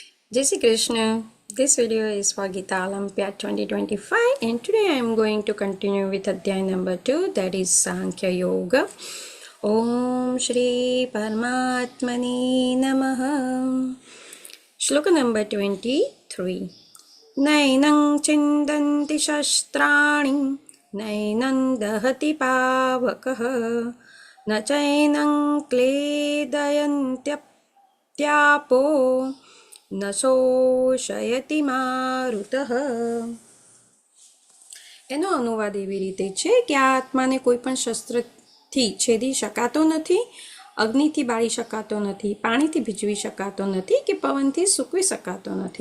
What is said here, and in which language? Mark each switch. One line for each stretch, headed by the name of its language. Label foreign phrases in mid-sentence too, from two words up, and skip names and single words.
Hindi: जय श्री कृष्ण.
English: This video is for Gita Olympiad 2025 and today I am going to continue with Adhyay number 2, that is Sankhya Yoga.
Sanskrit: ॐ श्री परमात्मने नमः.
English: Shloka number 23.
Sanskrit: नैनं छिन्दन्ति शस्त्राणि नैनं दहति पावकः न चैनं क्लेदयन्त्यापो ન શોષયતિ મારુતઃ.
Gujarati: એનો અનુવાદ એવી રીતે છે કે આ આત્માને કોઈ પણ શસ્ત્રથી છેદી શકાતો નથી, અગ્નિથી બાળી શકાતો નથી, પાણીથી ભીજવી શકાતો નથી કે પવનથી સૂકવી શકાતો નથી.